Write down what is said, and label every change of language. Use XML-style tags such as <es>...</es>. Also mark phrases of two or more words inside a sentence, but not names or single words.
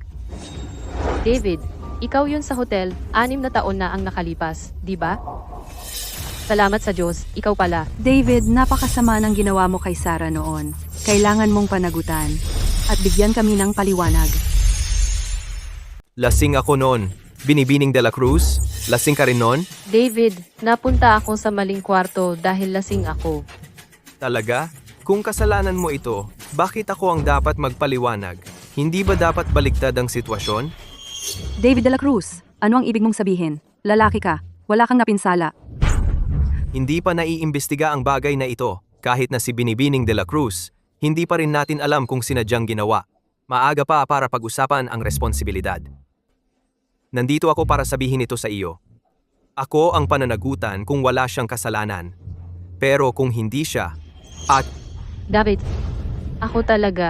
<tl>David, ikaw yun sa hotel, 6 na taon na ang nakalipas, di ba? Salamat sa Diyos, ikaw pala. David, napakasama ng ginawa mo kay Sarah noon. Kailangan mong panagutan. At bigyan kami ng paliwanag. Lasing ako noon. Binibining de la Cruz? Lasing ka rin noon? David, napunta ako sa maling kwarto dahil lasing ako. Talaga? Kung kasalanan mo ito, bakit ako ang dapat magpaliwanag? Hindi ba dapat baliktad ang sitwasyon? David De La Cruz, ano ang ibig mong sabihin? Lalaki ka, wala kang napinsala. Hindi pa naiimbestiga ang bagay na ito. Kahit na si Binibining de la Cruz, hindi pa rin natin alam kung sinadyang ginawa. Maaga pa para pag-usapan ang responsibilidad. Nandito ako para sabihin ito sa iyo. Ako ang pananagutan kung wala siyang kasalanan. Pero kung hindi siya, at David, ako talaga.</tl>